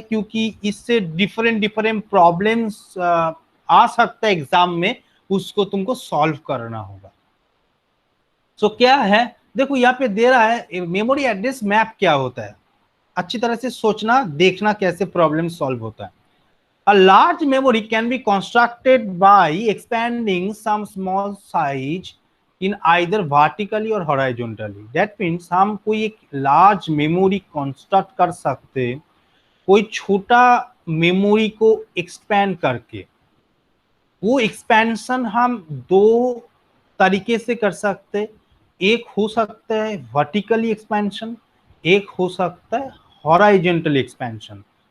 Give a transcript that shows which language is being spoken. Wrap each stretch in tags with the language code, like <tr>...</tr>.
<hi>क्योंकि इससे different problems आ सकता है एग्जाम में, उसको तुमको सॉल्व करना होगा। सो क्या है, देखो यहाँ पे दे रहा है मेमोरी एड्रेस मैप क्या होता है। अच्छी तरह से सोचना, देखना कैसे प्रॉब्लम सॉल्व होता है।</hi> <en>A large memory can be constructed by expanding some small size in either vertically or horizontally.</en> <hi>That means हम कोई एक large memory construct कर सकते, कोई छोटा मेमोरी को expand करके। वो expansion हम दो तरीके से कर सकते, एक हो सकता है vertically expansion, एक हो सकता है हॉराइजेंटल एक्सपेंशन।</hi>